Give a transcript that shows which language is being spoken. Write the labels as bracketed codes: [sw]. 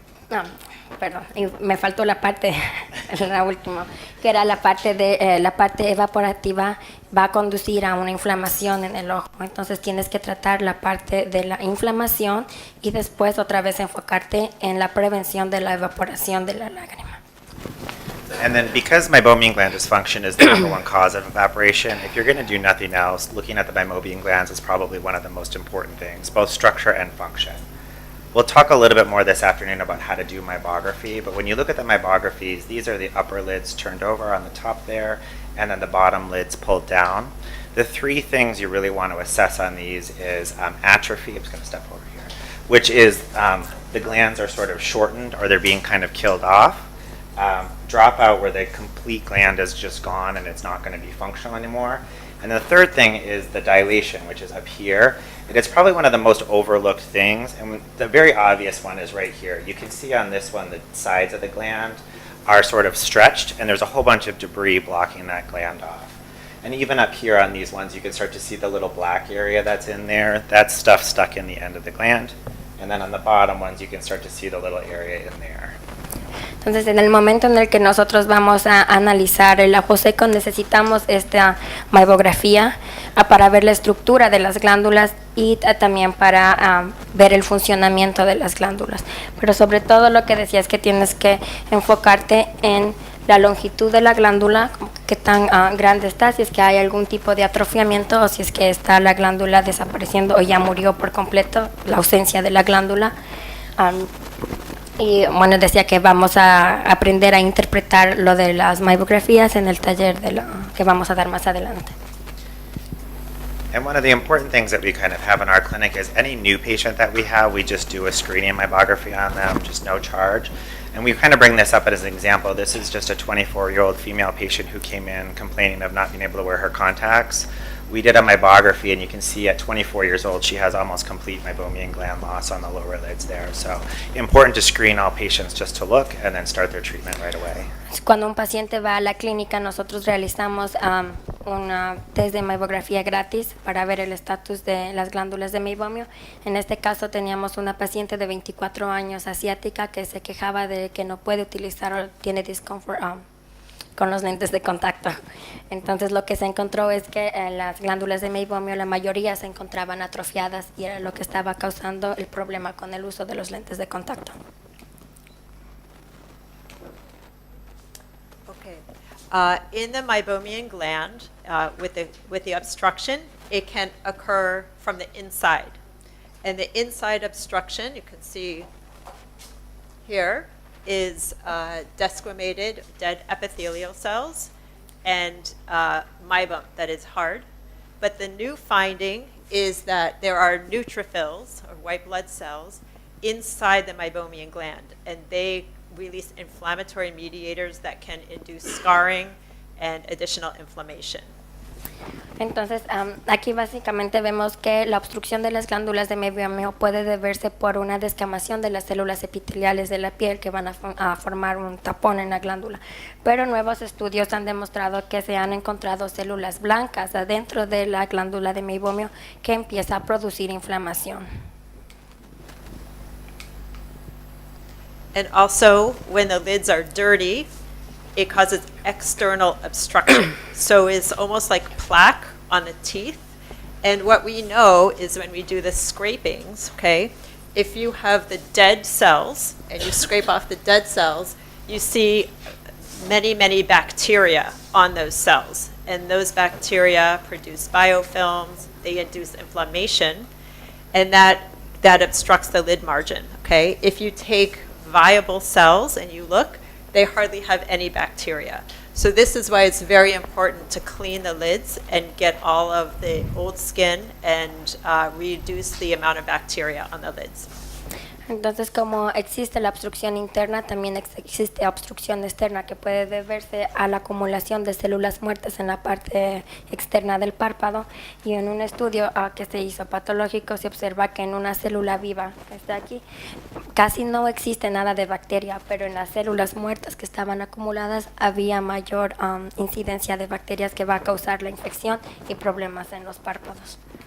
[es] No, perdón, y me faltó la parte, la última, que era la parte de la parte evaporativa va a conducir a una inflamación en el ojo. Entonces tienes que tratar la parte de la inflamación y después otra vez enfocarte en la prevención de la evaporación de la lágrima. [en] And then because meibomian gland dysfunction is the number one cause of evaporation, if you're going to do nothing else, looking at the meibomian glands is probably one of the most important things, both structure and function. We'll talk a little bit more this afternoon about how to do meibography, but when you look at the meibographies, these are the upper lids turned over on the top there, and then the bottom lids pulled down. The three things you really want to assess on these is atrophy, I'm just going to step over here, which is the glands are sort of shortened or they're being kind of killed off. Dropout, where the complete gland is just gone and it's not going to be functional anymore. And the third thing is the dilation, which is up here. And it's probably one of the most overlooked things. And the very obvious one is right here. You can see on this one the sides of the gland are sort of stretched, and there's a whole bunch of debris blocking that gland off. And even up here on these ones, you can start to see the little black area that's in there. That's stuff stuck in the end of the gland. And then on the bottom ones, you can start to see the little area in there. [es] Entonces, en el momento en el que nosotros vamos a analizar el ojo seco, necesitamos esta meibografía para ver la estructura de las glándulas y también para ver el funcionamiento de las glándulas. Pero sobre todo lo que decía es que tienes que enfocarte en la longitud de la glándula, qué tan grande está, si es que hay algún tipo de atrofiamiento o si es que está la glándula desapareciendo o ya murió por completo, la ausencia de la glándula. Y bueno, decía que vamos a aprender a interpretar lo de las meibografías en el taller que vamos a dar más adelante. [en] And one of the important things that we kind of have in our clinic is any new patient that we have, we just do a screening meibography on them, just no charge. And we kind of bring this up as an example. This is just a 24-year-old female patient who came in complaining of not being able to wear her contacts. We did a meibography, and you can see at 24 years old, she has almost complete meibomian gland loss on the lower lids there. So important to screen all patients just to look and then start their treatment right away. [es] Cuando un paciente va a la clínica, nosotros realizamos una test de meibografía gratis para ver el estatus de las glándulas de meibomio. En este caso teníamos una paciente de 24 años asiática que se quejaba de que no puede utilizar o tiene discomfort con los lentes de contacto. Entonces lo que se encontró es que las glándulas de meibomio, la mayoría se encontraban atrofiadas y era lo que estaba causando el problema con el uso de los lentes de contacto. Okay. [en] In the meibomian gland, with the obstruction, it can occur from the inside. And the inside obstruction, you can see here, is desquamated dead epithelial cells and meibum that is hard. But the new finding is that there are neutrophils, or white blood cells, inside the meibomian gland, and they release inflammatory mediators that can induce scarring and additional inflammation. [es] Entonces, aquí básicamente vemos que la obstrucción de las glándulas de meibomio puede deberse por una descamación de las células epiteliales de la piel que van a formar un tapón en la glándula. Pero nuevos estudios han demostrado que se han encontrado células blancas adentro de la glándula de meibomio que empieza a producir inflamación. [en] And also, when the lids are dirty, it causes external obstruction. So it's almost like plaque on the teeth. And what we know is when we do the scrapings, okay, if you have the dead cells and you scrape off the dead cells, you see many, many bacteria on those cells. And those bacteria produce biofilms, they induce inflammation, and that obstructs the lid margin, okay? If you take viable cells and you look, they hardly have any bacteria. So this is why it's very important to clean the lids and get all of the old skin and reduce the amount of bacteria on the lids. [es] Entonces, como existe la obstrucción interna, también existe obstrucción externa, que puede deberse a la acumulación de células muertas en la parte externa del párpado. Y en un estudio que se hizo patológico se observa que en una célula viva, que está aquí, casi no existe nada de bacteria, pero en las células muertas que estaban acumuladas había mayor incidencia de bacterias que va a causar la infección y problemas en los párpados.